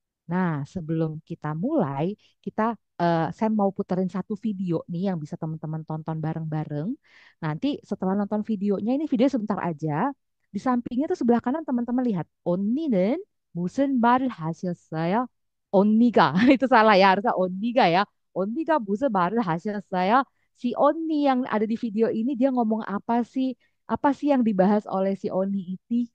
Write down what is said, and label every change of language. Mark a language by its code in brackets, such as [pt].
[id] Nah, sebelum kita mulai, saya mau puterin satu video nih yang bisa teman-teman tonton bareng-bareng. Nanti setelah nonton videonya, ini video sebentar aja. Di sampingnya tuh sebelah kanan teman-teman lihat. [ko] 언니는 무슨 말을 하셨어요? [id] 언니가 itu salah ya harusnya 언니가 ya. [ko] 언니가 무슨 말을 하셨어요? [id] Si Oni yang ada di video ini dia ngomong apa sih? Apa sih yang dibahas oleh si Oni itu?